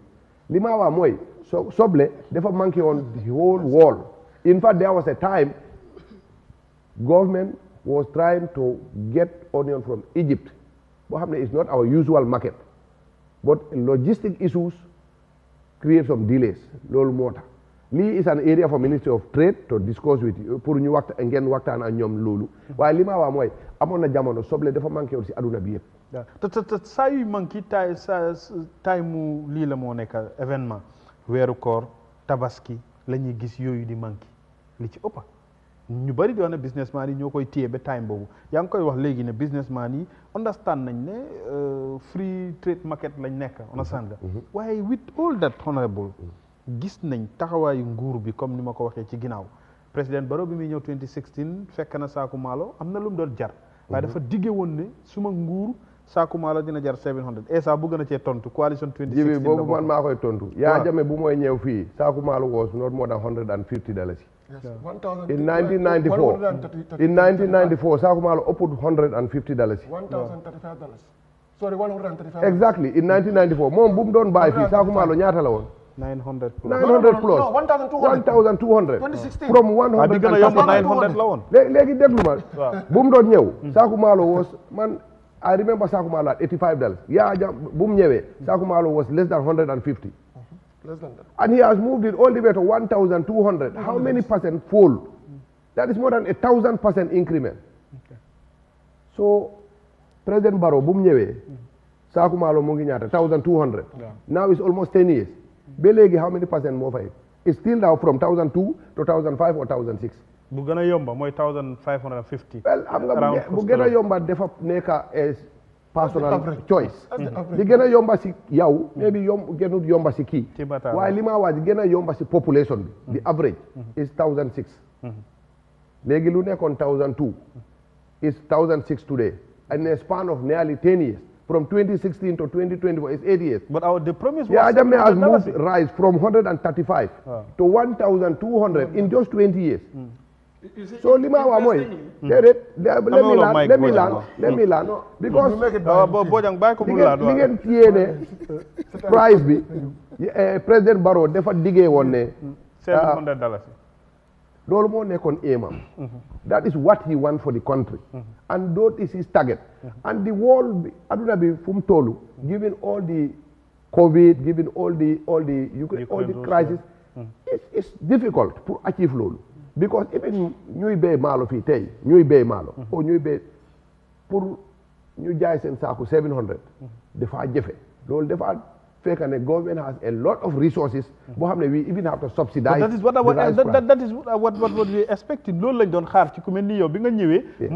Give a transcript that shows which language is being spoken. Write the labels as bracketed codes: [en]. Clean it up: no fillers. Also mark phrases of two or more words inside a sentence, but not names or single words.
[wo] Li ma wax mooy soble dafa manqué [en] on the whole world. In fact there was a time government was trying to get onion from Egypt. [wo] Boo xam ne [en] it's not our usual market. But logistic issues create some delays. [wo] Loolu moo tax. Lii [en] is an area for Ministry of Trade to discuss with you [wo] pour ñu ngeen waxtaan ak ñoom loolu. Waaye li ma wax mooy amoon na jamono soble dafa manqué woon si aduna bi yëpp. te saa yu manqué taay mu lii la moo nekk événement weeru koor tabaski la ñuy gis yooyu di manqué li ci ëppa ñu bari di wax ne businessman yi ñoo koy téye ba time boobu yaa ngi koy wax léegi ne businessman yi understand nañ ne [en] free trade market [wo] lañ nekk understand nga waaye [en] with all that honorable [wo] gis nañ taxawaayu nguur bi comme ni ma ko waxee ci ginnaaw président Barrow bi muy ñëw 2016 fekk na saaku maalo am na lu mu doon jar waaye dafa digge woon ne suma nguur saaku maalo dina jar 700 esa bu gën a cee tontu coalition 2016 jibi boobu man maa koy tontu Yahya Jammeh bu mooy ñëw fii saaku maalo [en] was not more than [wo] $150. [en] Yes. In 1994, [wo] saaku maalo ëpp $150. [en] $1,035. Sorry, $135. Exactly, in 1994 moom bu mu doon bàyyi fii saaku maalo ñaata la woon 900 plus. 900 plus. No, 1,200. 1,200. 2016. From 100. [wo] bi gën a yomb 900 la woon. léegi déglu ma. bu mu doon ñëw. saaku maalo [en] was man I remember [wo] saaku maalo at $85. Yahya Jammeh bu mu ñëwee. saaku maalo [en] was less than 150. Less than that. And he has moved it all the way to 1,200. How many percent fall? That is more than 1,000% increment. Okay. [wo] So President Barrow bu mu ñëwee. saaku maalo mu ngi ñaata 1,200. [en] Now it's almost 10 years. [wo] Ba léegi [en] how many percent [wo] moo fay [en] it's still now from 1,200 to 1,500 or 1,600. [wo] bu gën a yomba mooy 1,550. well xam nga bu gën a yomba dafa nekk [en] as personal choice. [wo] li gën a yomba si yow maybe gënut yomba si kii waaye li ma wax gën a yomba si population bi [en] the average is [wo] 1,600. léegi lu nekkoon [en] 1,200 is 1,600 today in a span of nearly 10 years. From 2016 to 2024 is 8 years. But the promise was Yahya Jammeh has moved rise from 135 to 1,200 in just 20 years. So [wo] lima wa moy [en] let me land because [wo] Bojang bay ko mu la li ngeen yéene price bi President Barrow dafa diggee woon ne $700. loolu moo nekkoon aimam. [en] That is what he want for the country. And that is his target. And the world, [wo] aduna bi fu mu tollu, [en] given all the COVID, given all the crisis, it's difficult to achieve loolu. [wo] Because even ñuy béy maalo fii tey ñuy béy maalo. o ñuy béy pour ñu jaay seen saaku 700. dafa jafe loolu dafa fekk ne [en] government has a lot of resources [wo] boo xam ne [en] we even have to subsidize. That is what we expected [wo] loolu lañ doon xaar ci ku mel ni yow bi nga ñëwee.